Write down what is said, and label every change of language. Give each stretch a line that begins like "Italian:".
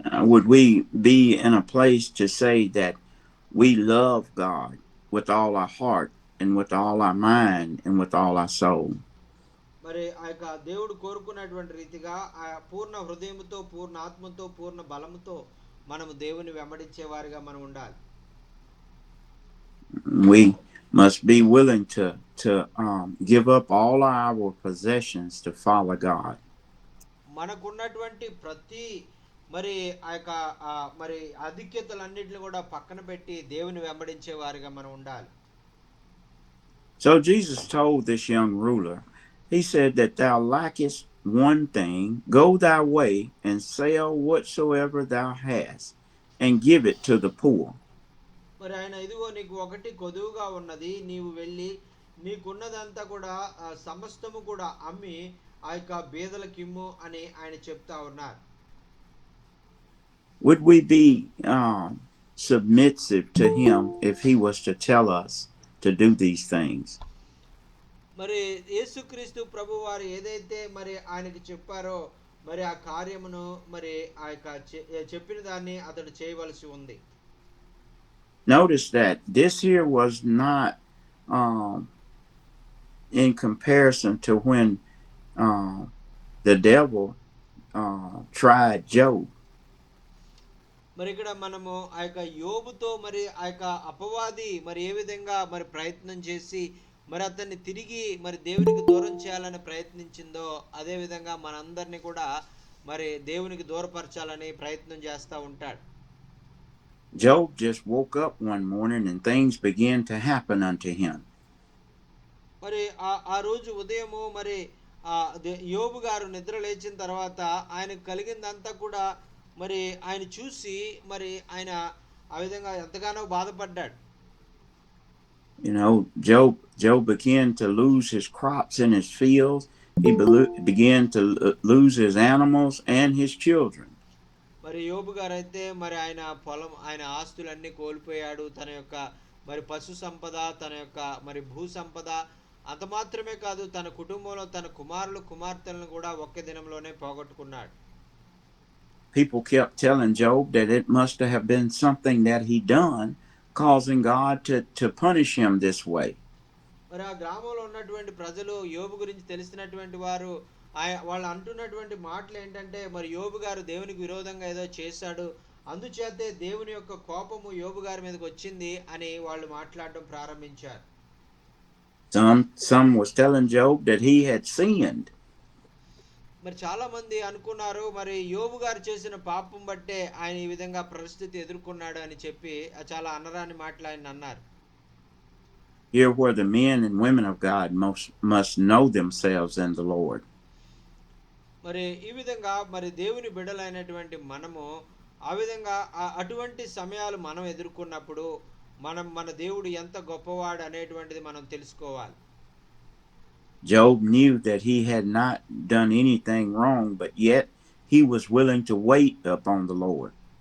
English: Would we be in a place to say that we love God with all our heart and with all our mind and with all our soul?
Telugu: మరి ఆ యొక్క దేవుడు కోరుకున్నటువంటి రీతిగా ఆ పూర్ణ హృదయంతో, పూర్ణ ఆత్మతో, పూర్ణ బలముతో మనము దేవుని వెంబడించేవారిగా మనం ఉండాలి.
English: We must be willing to give up all our possessions to follow God.
Telugu: మనకున్నటువంటి ప్రతి మరి ఆ యొక్క మరి ఆధిక్యతలన్నిటిని కూడా పక్కన పెట్టి దేవుని వెంబడించే వారిగా మనం ఉండాలి.
English: So Jesus told this young ruler, he said that thou lackest one thing, go thy way and sell whatsoever thou hast and give it to the poor.
Telugu: మరి ఆయన ఇదిగో నీకు ఒకటి కొదువుగా ఉన్నది, నీవు వెళ్ళి నీకున్నదంతా కూడా సమస్తము కూడా అమ్మి ఆ యొక్క బీదలకిమ్ము అని ఆయన చెప్తా ఉన్నారు.
English: Would we be submissive to him if he was to tell us to do these things?
Telugu: మరి యేసుక్రీస్తు ప్రభు వారు ఏదైతే మరి ఆయనకి చెప్పారో మరి ఆ కార్యమును మరి ఆ యొక్క చెప్పిన దాన్ని అతడు చేయవలసి ఉంది.
English: Notice that this here was not in comparison to when the devil tried Job.
Telugu: మరి ఇక్కడ మనము ఆ యొక్క యోబుతో మరి ఆ యొక్క అపవాది మరి ఏ విధంగా మరి ప్రయత్నం చేసి మరి అతన్ని తిరిగి మరి దేవునికి దూరం చేయాలని ప్రయత్నించిందో అదే విధంగా మనందరినీ కూడా మరి దేవునికి దూరపరచాలని ప్రయత్నం చేస్తూ ఉంటాడు.
English: Job just woke up one morning and things began to happen unto him.
Telugu: మరి ఆ రోజు ఉదయము మరి యోబు గారు నిద్ర లేచిన తర్వాత ఆయనకు కలిగిందంతా కూడా మరి ఆయన చూసి మరి ఆయన ఆ విధంగా ఎంతగానో బాధపడ్డాడు.
English: You know, Job began to lose his crops in his fields. He began to lose his animals and his children.
Telugu: మరి యోబు గారు అయితే మరి ఆయన పొలం ఆయన ఆస్తులన్నీ కోల్పోయాడు, తన యొక్క మరి పశు సంపద, తన యొక్క మరి భూ సంపద, అంత మాత్రమే కాదు తన కుటుంబంలో తన కుమారులు కుమార్తెలను కూడా ఒక్క దినంలోనే పోగొట్టుకున్నాడు.
English: People kept telling Job that it must have been something that he done causing God to punish him this way.
Telugu: మరి ఆ గ్రామంలో ఉన్నటువంటి ప్రజలు యోబు గురించి తెలిసినటువంటి వారు వాళ్ళు అంటున్నటువంటి మాటలు ఏంటంటే మరి యోబు గారు దేవునికి విరోధంగా ఏదో చేశాడు, అందుచేతే దేవుని యొక్క కోపము యోబు గారి మీదకి వచ్చింది అని వాళ్ళు మాట్లాడడం ప్రారంభించారు.
English: Some was telling Job that he had sinned.
Telugu: మరి చాలా మంది అనుకున్నారు మరి యోబు గారు చేసిన పాపం బట్టే ఆయన ఈ విధంగా పరిస్థితి ఎదుర్కొన్నాడు అని చెప్పి చాలా అనరాని మాటలు ఆయన అన్నారు.
English: Here where the men and women of God must know themselves in the Lord.
Telugu: మరి ఈ విధంగా మరి దేవుని బిడ్డలైనటువంటి మనము ఆ విధంగా అటువంటి సమయాలు మనం ఎదుర్కొన్నప్పుడు మన దేవుడు ఎంత గొప్పవాడు అనేటువంటిది మనం తెలుసుకోవాలి.
English: Job knew that he had not done anything wrong, but yet he was willing to wait upon the Lord.